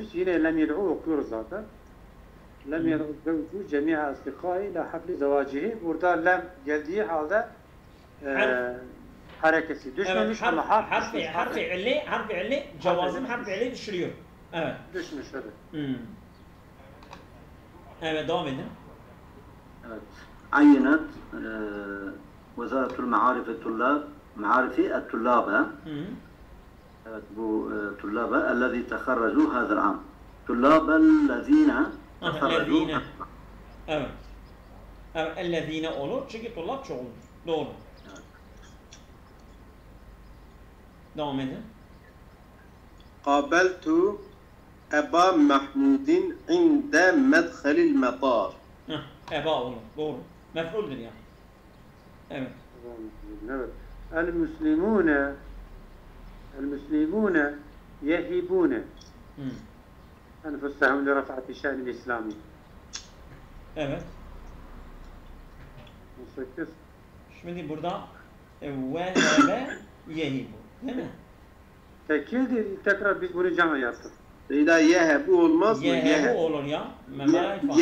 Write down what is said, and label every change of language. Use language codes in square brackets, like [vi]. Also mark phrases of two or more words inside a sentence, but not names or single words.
[tr] Yine [ar] لم يدع [tr] okuyoruz zaten. [ar] لم يدع زوج جميع أصدقاء لحفل زواجه. [tr] Burada lem geldiği halde harekesi düşmemiş Evet, ama harfi illi cevazım harfi illi düşürüyor. Evet. düşmüş tabii. Evet devam edin. Evet. [ar] عينت وزارة المعارف الطلاب معارف الطلاب [tr] evet bu [ar] طلاب الذي تخرجوا هذا العام طلاب الذين تخرجوا [tr] Evet. Evet, ellezine olur çünkü tullab çoğulur. Doğru. Devam edin. [ar] قابلت أبا محمود عند مدخل المطار. [tr] Eba olur. Doğru. Mef'uldür yani. Evet. [ar] Evet. المسلمون يهبون. أنفسهم لرفعة الشأن الإسلامي. [tr] Evet. 18. Şimdi burada vehebe yehibu. Değil mi? Tekildir. Tekrar biz bunu cama yaptık. Seyda yehebu olmaz mı? Yehebu olur ya. Memelay falan.